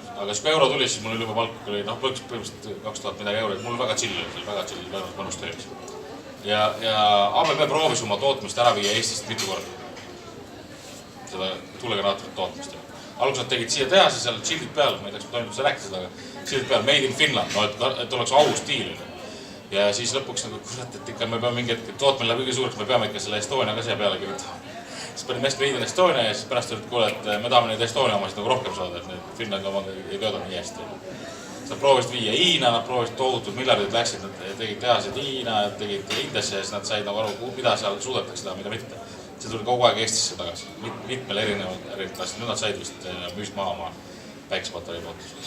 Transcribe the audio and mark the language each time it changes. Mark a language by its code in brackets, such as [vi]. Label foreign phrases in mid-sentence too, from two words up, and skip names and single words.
[et] Aga siis kui euro tuli, siis mul oli juba palk oli põhimõtteliselt 2000 midagi euroid. Mul väga chill oli, väga chill mõnus töölis. Ja ABB proovis oma tootmist ära viia Eestist mitu korda. Seda tuulegeneraatorit tootmist. Alguses nad tegid siia tehase, seal shieldid peal, ma ei tea, kas ma toinud üldse rääkida seda, aga shieldid peal, [en] made in Finland, [et] et oleks au stiil. Ja siis lõpuks nagu kurat, et ikka me peame mingi hetk, tootmine läheb kõige suureks, me peame ikka selle Estonia ka siia peale kirjutama. Siis panime hästi [en] made in Estonia [et] ja siis pärast olid, kuule, et me tahame neid Estonia omasid nagu rohkem saada, et need Finlandi omad ei tööda nii hästi. Siis nad proovisid viia Hiina, nad proovisid tohutud miljardid läksid, nad tegid tehased Hiina, tegid Indiasse ja siis nad said nagu aru, mida seal suudetakse teha, mida mitte. See tuli kogu aeg Eestisse tagasi, mitmel erinevad asjad, nüüd nad said vist müüst maha oma päiksepatarei tootluses.